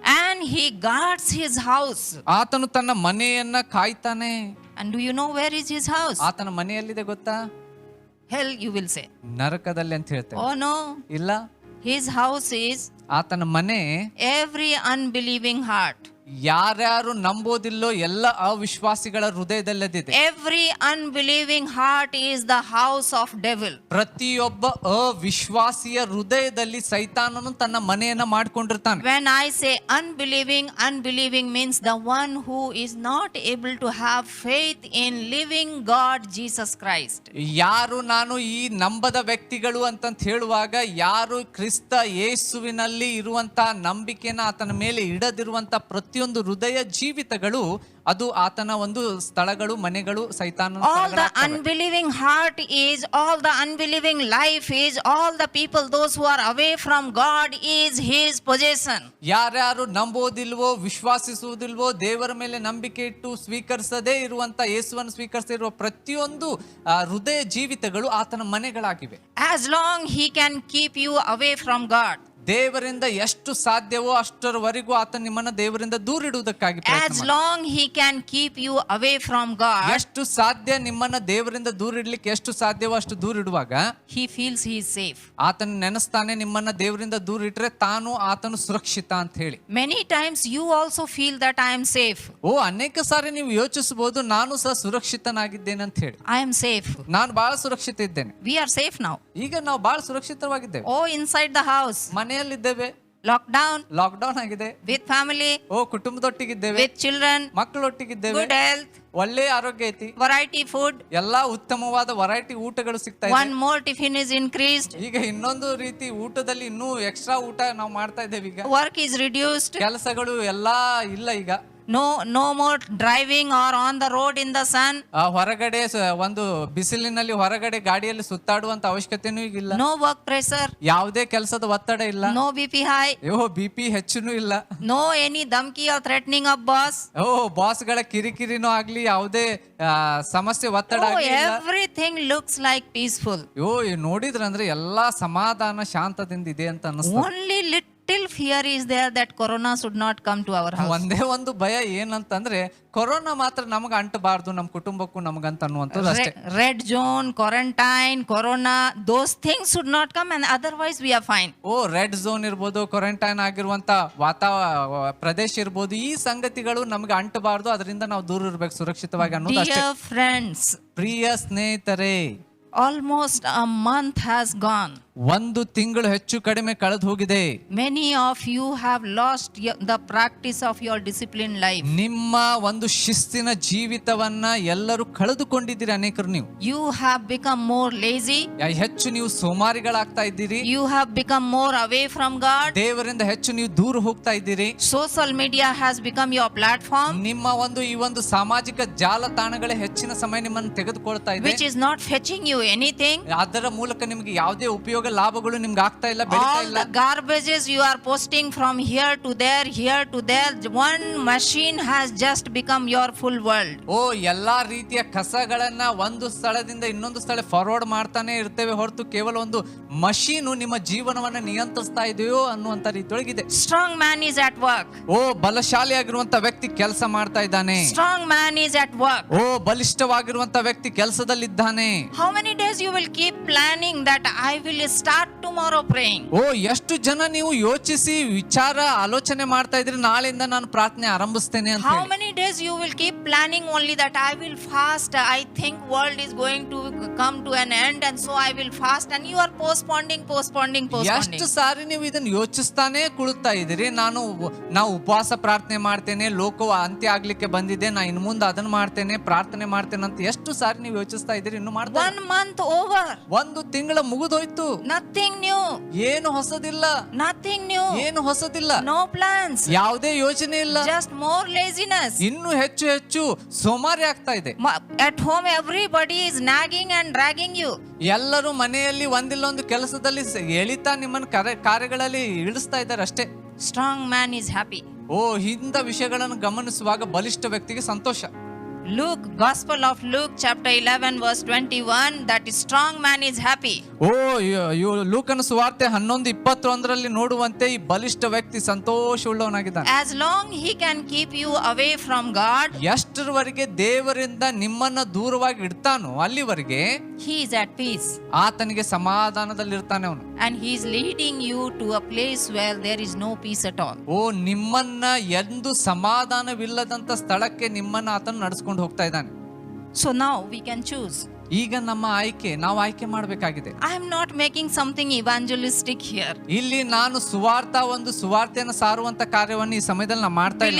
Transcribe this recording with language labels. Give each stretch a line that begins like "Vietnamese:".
English: And he guards his house.
Kannada: ಆತನು ತನ್ನ ಮನೆಯನ್ನ ಕಾಯ್ತಾನೆ.
English: And do you know where is his house?
Kannada: ಆತನ ಮನೆಯಲ್ಲಿದೆ ಗೊತ್ತಾ?
English: Hell, you will say.
Kannada: ನರಕದಲ್ಲಿ ಅಂತ ಹೇಳ್ತೇವೆ.
English: Oh no.
Kannada: ಇಲ್ಲ,
English: His house is
Kannada: ಆತನ ಮನೆ
English: every unbelieving heart.
Kannada: ಯಾರ್ಯಾರು ನಂಬೋದಿಲ್ಲೋ ಎಲ್ಲ ಅವಿಶ್ವಾಸಿಗಳ ಹೃದಯದಲ್ಲದಿದೆ.
English: Every unbelieving heart is the house of devil.
Kannada: ಪ್ರತಿಯೊಬ್ಬ ಅವಿಶ್ವಾಸಿಯ ಹೃದಯದಲ್ಲಿ ಸೈತಾನನು ತನ್ನ ಮನೆಯನ್ನ ಮಾಡ್ಕೊಂಡಿರ್ತಾನೆ.
English: When I say unbelieving, unbelieving means the one who is not able to have faith in living God Jesus Christ.
Kannada: ಯಾರು ನಾನು ಈ ನಂಬದ ವ್ಯಕ್ತಿಗಳು ಅಂತ ಹೇಳುವಾಗ ಯಾರು ಕ್ರಿಸ್ತ ಯೇಸುವಿನಲ್ಲಿ ಇರುವಂತ ನಂಬಿಕೆನ ಆತನ ಮೇಲೆ ಇಡದಿರುವಂತ ಪ್ರತಿಯೊಂದು ಹೃದಯ ಜೀವಿತಗಳು ಅದು ಆತನ ಒಂದು ಸ್ಥಳಗಳು, ಮನೆಗಳು, ಸೈತಾನನ
English: All the unbelieving heart is, all the unbelieving life is, all the people, those who are away from God is his possession.
Kannada: ಯಾರ್ಯಾರು ನಂಬೋದಿಲ್ವೋ, ವಿಶ್ವಾಸಿಸುವುದಿಲ್ವೋ, ದೇವರ ಮೇಲೆ ನಂಬಿಕೆ ಇಟ್ಟು ಸ್ವೀಕರಿಸದೇ ಇರುವಂತ ಯೇಸುವನ್ನು ಸ್ವೀಕರಿಸಿರುವ ಪ್ರತಿಯೊಂದು ಹೃದಯ ಜೀವಿತಗಳು ಆತನ ಮನೆಗಳಾಗಿವೆ.
English: As long he can keep you away from God.
Kannada: ದೇವರಿಂದ ಎಷ್ಟು ಸಾಧ್ಯವೋ ಅಷ್ಟರವರೆಗೂ ಆತ ನಿಮ್ಮನ್ನ ದೇವರಿಂದ ದೂರಿಡುವುದಕ್ಕಾಗಿ
English: As long he can keep you away from God.
Kannada: ಎಷ್ಟು ಸಾಧ್ಯ ನಿಮ್ಮನ್ನ ದೇವರಿಂದ ದೂರಿಡ್ಲಿಕ್ಕೆ ಎಷ್ಟು ಸಾಧ್ಯವೋ ಅಷ್ಟು ದೂರಿಡುವಾಗ
English: He feels he is safe.
Kannada: ಆತನ ನೆನೆಸ್ತಾನೆ, ನಿಮ್ಮನ್ನ ದೇವರಿಂದ ದೂರಿಟ್ರೆ ತಾನು ಆತನು ಸುರಕ್ಷಿತ ಅಂತ ಹೇಳಿ.
English: Many times you also feel that I am safe.
Kannada: ಅನೇಕ ಸಾರಿ ನೀವು ಯೋಚಿಸಬಹುದು, ನಾನು ಸಹ ಸುರಕ್ಷಿತನಾಗಿದ್ದೇನೆ ಅಂತ ಹೇಳಿ.
English: I am safe.
Kannada: ನಾನು ಬಹಳ ಸುರಕ್ಷಿತ ಇದ್ದೇನೆ.
English: We are safe now.
Kannada: ಈಗ ನಾವು ಬಹಳ ಸುರಕ್ಷಿತವಾಗಿದ್ದೇವೆ.
English: Oh, inside the house.
Kannada: ಮನೆಯಲ್ಲಿದ್ದೇವೆ.
English: Lockdown.
Kannada: Lockdown ಆಗಿದೆ.
English: With family.
Kannada: ಕುಟುಂಬದೊಟ್ಟಿಗಿದ್ದೇವೆ.
English: With children.
Kannada: ಮಕ್ಕಳೊಟ್ಟಿಗಿದ್ದೇವೆ.
English: Good health.
Kannada: ಒಳ್ಳೆ ಆರೋಗ್ಯ ಐತಿ.
English: Variety food.
Kannada: ಎಲ್ಲಾ ಉತ್ತಮವಾದ ವೆರೈಟಿ ಊಟಗಳು ಸಿಗ್ತಾ ಇದೆ.
English: One more tiffin is increased.
Kannada: ಈಗ ಇನ್ನೊಂದು ರೀತಿ ಊಟದಲ್ಲಿ ಇನ್ನೂ ಎಕ್ಸ್ಟ್ರಾ ಊಟ ನಾವು ಮಾಡ್ತಾ ಇದ್ದೇವೆ. ಈಗ
English: Work is reduced.
Kannada: ಕೆಲಸಗಳು ಎಲ್ಲಾ ಇಲ್ಲ ಈಗ.
English: No more driving or on the road in the sun.
Kannada: ಹೊರಗಡೆ ಒಂದು ಬಿಸಿಲಿನಲ್ಲಿ ಹೊರಗಡೆ ಗಾಡಿಯಲ್ಲಿ ಸುತ್ತಾಡುವಂತ ಅವಶ್ಯಕತೆನೂ ಈಗಿಲ್ಲ.
English: No work pressure.
Kannada: ಯಾವುದೇ ಕೆಲಸದ ಒತ್ತಡ ಇಲ್ಲ.
English: No BP high.
Kannada: BP ಹೆಚ್ಚುನೂ ಇಲ್ಲ.
English: No any dhamki or threatening of boss.
Kannada: Boss ಗಳ ಕಿರಿಕಿರಿನೂ ಆಗ್ಲಿ, ಯಾವುದೇ ಸಮಸ್ಯೆ ಒತ್ತಡ ಆಗ್ಲಿ ಇಲ್ಲ.
English: Everything looks like peaceful.
Kannada: ನೋಡಿದ್ರಂದ್ರೆ ಎಲ್ಲಾ ಸಮಾಧಾನ ಶಾಂತದಿಂದ ಇದೆ ಅಂತ ಅನಿಸ್ತದೆ.
English: Only little fear is there that corona should not come to our house.
Kannada: ಒಂದೇ ಒಂದು ಭಯ ಏನಂತಂದ್ರೆ ಕೊರೋನಾ ಮಾತ್ರ ನಮಗ ಅಂಟಬಾರ್ದು, ನಮ್ಮ ಕುಟುಂಬಕ್ಕೂ ನಮಗಂತ ಅನ್ನುವಂಥದ್ದು ಅಷ್ಟೇ.
English: Red zone, quarantine, corona, those things should not come, and otherwise we are fine.
Kannada: Red zone ಇರ್ಬೋದು, ಕ್ವಾರಂಟೈನ್ ಆಗಿರುವಂತ ಪ್ರದೇಶ ಇರ್ಬೋದು, ಈ ಸಂಗತಿಗಳು ನಮ್ಗೆ ಅಂಟಬಾರ್ದು, ಅದರಿಂದ ನಾವು ದೂರ ಇರ್ಬೇಕು ಸುರಕ್ಷಿತವಾಗಿ ಅನ್ನೋದು ಅಷ್ಟೇ.
English: Dear friends,
Kannada: ಪ್ರಿಯ ಸ್ನೇಹಿತರೆ,
English: almost a month has gone.
Kannada: ಒಂದು ತಿಂಗಳು ಹೆಚ್ಚು ಕಡಿಮೆ ಕಳೆದು ಹೋಗಿದೆ.
English: Many of you have lost the practice of your disciplined life.
Kannada: ನಿಮ್ಮ ಒಂದು ಶಿಸ್ತಿನ ಜೀವಿತವನ್ನ ಎಲ್ಲರೂ ಕಳೆದುಕೊಂಡಿದ್ದೀರಿ ಅನೇಕರು. ನೀವು
English: You have become more lazy.
Kannada: ಹೆಚ್ಚು ನೀವು ಸೋಮಾರಿಗಳಾಗ್ತಾ ಇದ್ದೀರಿ.
English: You have become more away from God.
Kannada: ದೇವರಿಂದ ಹೆಚ್ಚು ನೀವು ದೂರ ಹೋಗ್ತಾ ಇದ್ದೀರಿ.
English: Social media has become your platform.
Kannada: ನಿಮ್ಮ ಈ ಒಂದು ಸಾಮಾಜಿಕ ಜಾಲತಾಣಗಳೇ ಹೆಚ್ಚಿನ ಸಮಯ ನಿಮ್ಮನ್ನು ತೆಗೆದುಕೊಳ್ತಾ ಇದೆ.
English: Which is not fetching you anything.
Kannada: ಅದರ ಮೂಲಕ ನಿಮಗೆ ಯಾವುದೇ ಉಪಯೋಗ ಲಾಭಗಳು ನಿಮ್ಗೆ ಆಗ್ತಾ ಇಲ್ಲ, ಬೆಳೀತಾ ಇಲ್ಲ.
English: All the garbages you are posting from here to there, here to there, one machine has just become your full world.
Kannada: ಎಲ್ಲಾ ರೀತಿಯ ಕಸಗಳನ್ನ ಒಂದು ಸ್ಥಳದಿಂದ ಇನ್ನೊಂದು ಸ್ಥಳ ಫಾರ್ವರ್ಡ್ ಮಾಡ್ತಾನೆ ಇರ್ತೇವೆ ಹೊರತು ಕೇವಲ ಒಂದು ಮಷೀನು ನಿಮ್ಮ ಜೀವನವನ್ನ ನಿಯಂತ್ರಿಸ್ತಾ ಇದೆಯೋ ಅನ್ನುವಂತ ರೀತಿಯೊಳಗಿದೆ.
English: Strong man is at work.
Kannada: ಬಲಶಾಲಿಯಾಗಿರುವಂತ ವ್ಯಕ್ತಿ ಕೆಲಸ ಮಾಡ್ತಾ ಇದ್ದಾನೆ.
English: Strong man is at work.
Kannada: ಬಲಿಷ್ಠವಾಗಿರುವಂತ ವ್ಯಕ್ತಿ ಕೆಲಸದಲ್ಲಿದ್ದಾನೆ.
English: How many days you will keep planning that I will start tomorrow praying?
Kannada: ಎಷ್ಟು ಜನ ನೀವು ಯೋಚಿಸಿ ಆಲೋಚನೆ ಮಾಡ್ತಾ ಇದ್ರಿ, ನಾಳೆಯಿಂದ ನಾನು ಪ್ರಾರ್ಥನೆ ಆರಂಭಿಸ್ತೇನೆ ಅಂತ.
English: How many days you will keep planning only that I will fast, I think world is going to come to an end and so I will fast, and you are postponing.
Kannada: ಎಷ್ಟು ಸಾರಿ ನೀವು ಇದನ್ನ ಯೋಚಿಸ್ತಾನೆ ಕುಳಿತಾ ಇದ್ದೀರಿ, ನಾವು ಉಪವಾಸ ಪ್ರಾರ್ಥನೆ ಮಾಡ್ತೇನೆ, ಲೋಕವು ಅಂತ್ಯ ಆಗ್ಲಿಕ್ಕೆ ಬಂದಿದೆ, ನಾ ಇನ್ನು ಮುಂದೆ ಅದನ್ನ ಮಾಡ್ತೇನೆ, ಪ್ರಾರ್ಥನೆ ಮಾಡ್ತೇನೆ ಅಂತ ಎಷ್ಟು ಸಾರಿ ನೀವು ಯೋಚಿಸ್ತಾ ಇದ್ದೀರಿ, ಇನ್ನು ಮಾಡ್ತಾ.
English: 1 month over.
Kannada: ಒಂದು ತಿಂಗಳ ಮುಗಿದೋಯ್ತು.
English: Nothing new.
Kannada: ಏನು ಹೊಸದಿಲ್ಲ.
English: Nothing new.
Kannada: ಏನು ಹೊಸದಿಲ್ಲ.
English: No plans.
Kannada: ಯಾವುದೇ ಯೋಚನೆ ಇಲ್ಲ.
English: Just more laziness.
Kannada: ಇನ್ನು ಹೆಚ್ಚು ಸೋಮಾರಿ ಆಗ್ತಾ ಇದೆ.
English: At home everybody is nagging and dragging you.
Kannada: ಎಲ್ಲರೂ ಮನೆಯಲ್ಲಿ ಒಂದಿಲ್ಲ ಒಂದು ಕೆಲಸದಲ್ಲಿ ಎಳಿತಾ ನಿಮ್ಮನ್ನ ಕಾರ್ಯಗಳಲ್ಲಿ ಇಳಿಸ್ತಾ ಇದ್ದಾರೆ ಅಷ್ಟೇ.
English: Strong man is happy.
Kannada: ಇಂಥ ವಿಷಯಗಳನ್ನು ಗಮನಿಸುವಾಗ ಬಲಿಷ್ಠ ವ್ಯಕ್ತಿಗೆ ಸಂತೋಷ.
English: Luke, Gospel of Luke chapter 11 verse 21, that is strong man is happy.
Kannada: ಲೂಕನ ಸುವಾರ್ತೆ 11:21 ನೋಡುವಂತೆ ಈ ಬಲಿಷ್ಠ ವ್ಯಕ್ತಿ ಸಂತೋಷವುಳ್ಳವನಾಗಿದ್ದಾನೆ.
English: As long he can keep you away from God,
Kannada: ಎಷ್ಟರವರೆಗೆ ದೇವರಿಂದ ನಿಮ್ಮನ್ನ ದೂರವಾಗಿ ಇಡ್ತಾನೋ ಅಲ್ಲಿವರೆಗೆ
English: he is at peace.
Kannada: ಆತನಿಗೆ ಸಮಾಧಾನದಲ್ಲಿ ಇರ್ತಾನೆ ಅವನು.
English: And he is leading you to a place where there is no peace at all.
Kannada: ನಿಮ್ಮನ್ನ ಎಂದು ಸಮಾಧಾನವಿಲ್ಲದಂತ ಸ್ಥಳಕ್ಕೆ ನಿಮ್ಮನ್ನ ಆತನು ನಡೆಸ್ಕೊಂಡು ಹೋಗ್ತಾ ಇದ್ದಾನೆ.
English: So now we can choose.
Kannada: ಈಗ ನಮ್ಮ ನಾವು ಆಯ್ಕೆ ಮಾಡಬೇಕಾಗಿದೆ.
English: I am not making something evangelistic here.
Kannada: ಇಲ್ಲಿ ನಾನು ಸುವಾರ್ತೆಯನ್ನು ಸಾರುವಂತ ಕಾರ್ಯವನ್ನು ಈ ಸಮಯದಲ್ಲಿ ನಾನು ಮಾಡ್ತಾ ಇಲ್ಲ.